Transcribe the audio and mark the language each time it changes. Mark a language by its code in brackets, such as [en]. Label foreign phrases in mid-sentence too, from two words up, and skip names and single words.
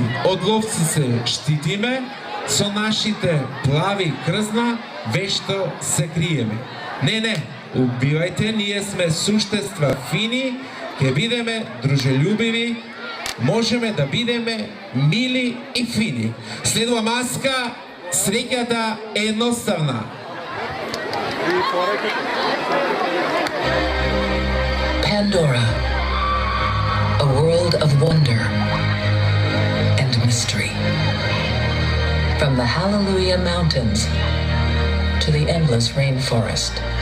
[mk] Од ловци се штитиме, со нашите плави крзна вешто се криеме. Не, убивајте, ние сме суштества фини, ќе бидеме дружелюбиви, можеме да бидеме мили и фини. Следува маска, среќата е едноставна. [en] Pandora, a world of wonder and mystery. From the Hallelujah Mountains to the endless rainforest.